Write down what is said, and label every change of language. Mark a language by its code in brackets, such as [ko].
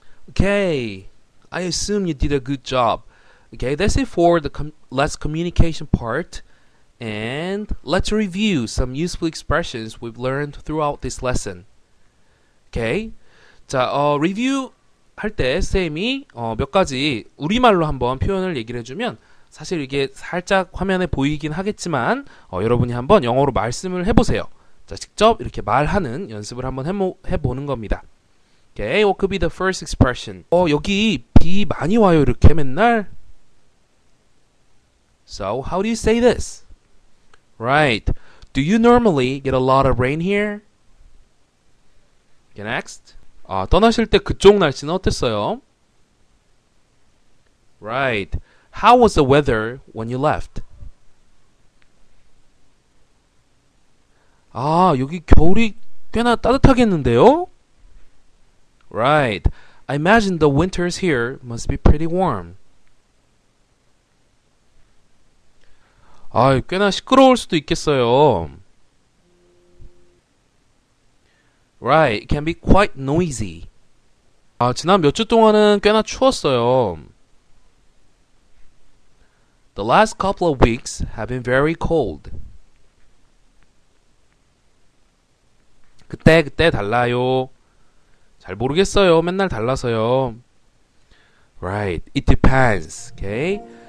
[en] Okay, I assume you did a good job. Okay, that's it for the less communication part. And let's review some useful expressions we've learned throughout this lesson. [ko] Okay, 자, 리뷰 할 때 쌤이 몇 가지 우리말로 한번 표현을 얘기를 해주면 사실 이게 살짝 화면에 보이긴 하겠지만 여러분이 한번 영어로 말씀을 해보세요. 자, 직접 이렇게 말하는 연습을 한번 해보는 겁니다. [en] Okay, what could be the first expression? [ko] 여기 비 많이 와요 이렇게 맨날. [en] So, how do you say this? Right. Do you normally get a lot of rain here? Okay, next. [ko] 떠나실 때 그쪽 날씨는 어땠어요? [en] Right. How was the weather when you left? [ko] 여기 겨울이 꽤나 따뜻하겠는데요? [en] Right. I imagine the winters here must be pretty warm. [ko] 꽤나 시끄러울 수도 있겠어요. [en] Right. It can be quite noisy. [ko] 지난 몇 주 동안은 꽤나 추웠어요. [en] The last couple of weeks have been very cold. [ko] 그때 달라요. 잘 모르겠어요. 맨날 달라서요. [en] Right. It depends. Okay.